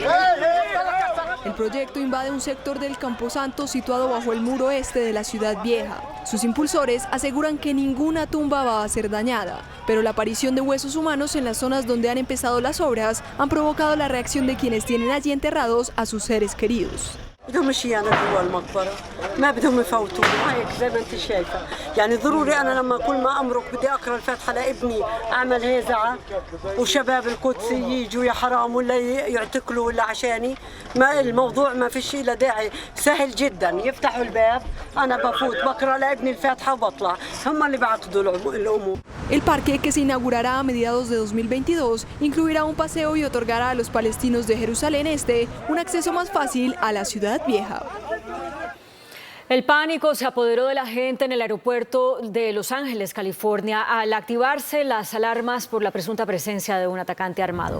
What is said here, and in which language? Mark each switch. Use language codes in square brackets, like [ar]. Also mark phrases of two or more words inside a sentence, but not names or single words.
[es] El proyecto invade un sector del Camposanto situado bajo el muro este de la ciudad vieja. Sus impulsores aseguran que ninguna tumba va a ser dañada, pero la aparición de huesos humanos en las zonas donde han empezado las obras han provocado la reacción de quienes tienen allí enterrados a sus seres queridos. [ar] بدهم يشيلنا جوا المقبرة ما بدهم يفوتونا هيك زي ما انت شايفة يعني ضروري أنا لما كل ما أمرق بدي أقرأ الفاتحة لابني أعمل هيزعة وشباب القدس يجوا يا حرام ولا يعتقلوا ولا عشاني ما الموضوع ما فيش له داعي سهل جدا يفتحوا الباب أنا بفوت بقرأ لابني الفاتحة وبطلع هم اللي بعقدوا الأمور. [es] El parque, que se inaugurará a mediados de 2022, incluirá un paseo y otorgará a los palestinos de Jerusalén Este un acceso más fácil a la ciudad vieja. El pánico se apoderó de la gente en el aeropuerto de Los Ángeles, California, al activarse las alarmas por la presunta presencia de un atacante armado.